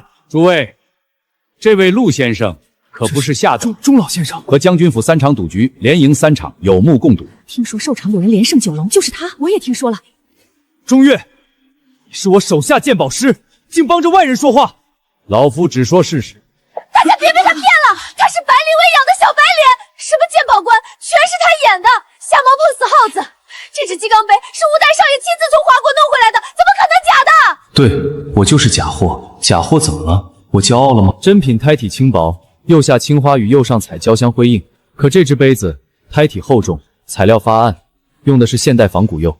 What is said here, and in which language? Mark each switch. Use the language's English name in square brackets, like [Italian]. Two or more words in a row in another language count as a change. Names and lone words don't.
[Chinese] 諸位，這位陸先生可不是下等。鍾老先生和將軍府3場賭局連贏3場，有目共睹。聽說壽場有人連勝9龍，就是他，我也聽說了。鍾越，你是我手下鑑寶師，竟幫着外人說話。老夫只說事實。大家別被他騙了，他是白灵薇養的小白臉，什麼鉴寶官全是他演的，瞎猫碰死耗子。這只雞缸杯是吳代少爺親自從華國弄回來的，怎麼可能假的？對，我就是假貨，假貨怎麼了？我驕傲了嗎？真品胎體輕薄，右下青花與右上彩交相輝映，可這只杯子胎體厚重，材料發暗，用的是現代仿古釉。